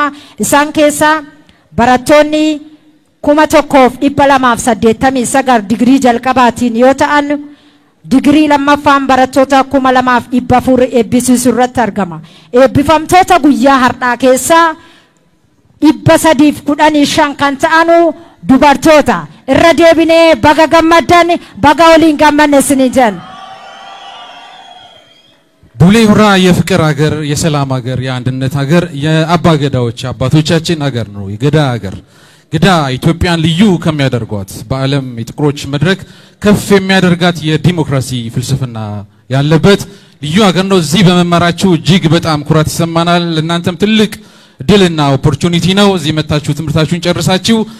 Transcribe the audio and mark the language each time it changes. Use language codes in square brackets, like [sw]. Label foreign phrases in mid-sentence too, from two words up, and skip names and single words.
[om] Isaan keessaa barattoonni 1289 digirii jalqabaatiin yoo ta'an digirii lammaffaan barattoota 2400 eebbisiisuu irratti argama. Eebbifamtoota guyyaa har'aa keessaa 315 kan ta'anu dubartoota. Irra deebinee baga gammaddan baga waliin gammanne isiniin jenna. [am] ቡሌ ሆራ የፍቅር ሀገር፣ የሰላም ሀገር፣ የአንድነት ሀገር፣ የአባ ገዳዎች አባቶቻችን ሀገር ነው። የገዳ ሀገር ገዳ ኢትዮጵያን ልዩ ከሚያደርጓት በዓለም የጥቁሮች መድረክ ከፍ የሚያደርጋት የዲሞክራሲ ፍልስፍና ያለበት ልዩ ሀገር ነው። እዚህ በመማራችሁ እጅግ በጣም ኩራት ይሰማናል። ለእናንተም ትልቅ ድልና ኦፖርቹኒቲ ነው። እዚህ መታችሁ ትምህርታችሁን ጨርሳችሁ